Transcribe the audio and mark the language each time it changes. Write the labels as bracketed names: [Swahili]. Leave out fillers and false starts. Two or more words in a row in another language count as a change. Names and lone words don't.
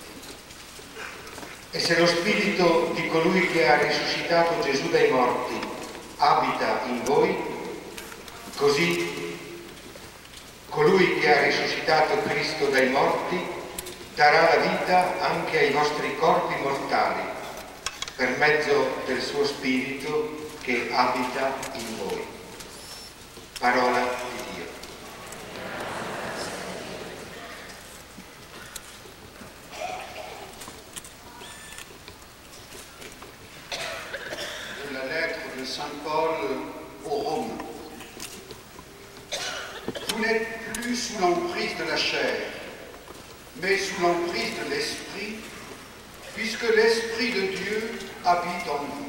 [Italian] E se lo Spirito di colui che ha risuscitato Gesù dai morti abita in voi, così colui che ha risuscitato Cristo dai morti darà la vita anche ai vostri corpi mortali, per mezzo del suo Spirito che abita in voi. Parola di Dio. [French] De la lettre de Saint Paul aux Romains. Vous n'êtes plus sous l'emprise de la chair, mais sous l'emprise de l'Esprit, puisque l'Esprit de Dieu habite en vous.